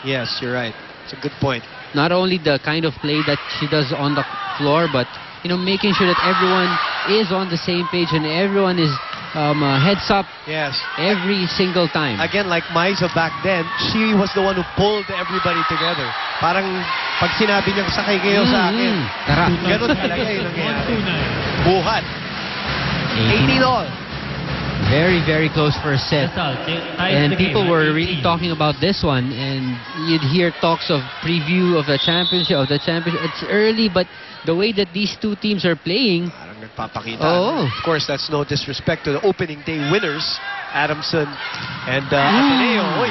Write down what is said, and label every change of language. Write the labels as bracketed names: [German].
[English] Yes, you're right. It's a good point. Not only the kind of play that she does on the floor, but you know, making sure that everyone is on the same page and everyone is heads up every single time. Again, like Maiso back then, she was the one who pulled everybody together. [Filipino] Parang pag sinabi niyang sakay kayo sa akin, ganun talaga yung nangyayari. [English] Buhat. 18 all. Very, very close first set. And people were really talking about this one, and you'd hear talks of preview of the championship, It's early, but the way that these two teams are playing, [Filipino] parang nagpapakita. [English] Of course, that's no disrespect to the opening day winners, Adamson and Ateneo.